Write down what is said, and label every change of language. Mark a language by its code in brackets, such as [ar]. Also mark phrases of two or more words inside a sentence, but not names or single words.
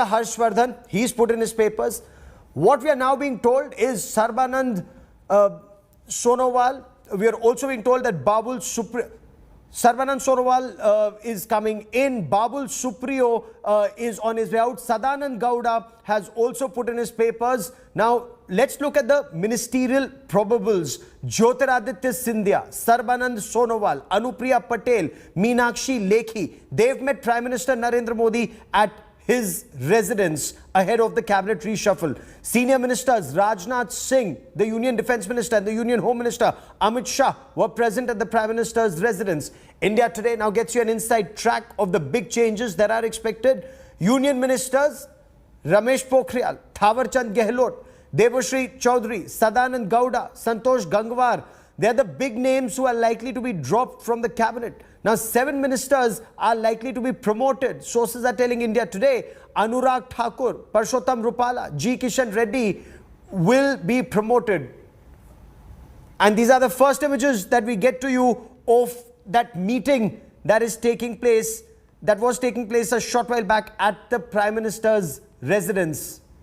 [en] Harshvardhan, he's put in his papers. What we are now being told is Sarbanand Sonowal. We are also being told that Sarbanand Sonowal is coming in. Babul Supriyo is on his way out. Sadanand Gowda has also put in his papers. Now, let's look at the ministerial probables. Jyotiraditya Scindia, Sarbanand Sonowal, Anupriya Patel, Meenakshi Lekhi. They've met Prime Minister Narendra Modi at his residence ahead of the cabinet reshuffle. Senior ministers Rajnath Singh, the Union Defence Minister, and the Union Home Minister Amit Shah were present at the Prime Minister's residence. India Today now gets you an inside track of the big changes that are expected. Union Ministers Ramesh Pokhriyal, Thawarchand Gehlot, Debashri Chaudhary, Sadanand Gowda, Santosh Gangwar. They're the big names who are likely to be dropped from the cabinet. Now, 7 ministers are likely to be promoted. Sources are telling India Today, Anurag Thakur, Parshottam Rupala, G. Kishan Reddy will be promoted. And these are the first images that we get to you of that meeting that is taking place, that was taking place a short while back at the Prime Minister's residence.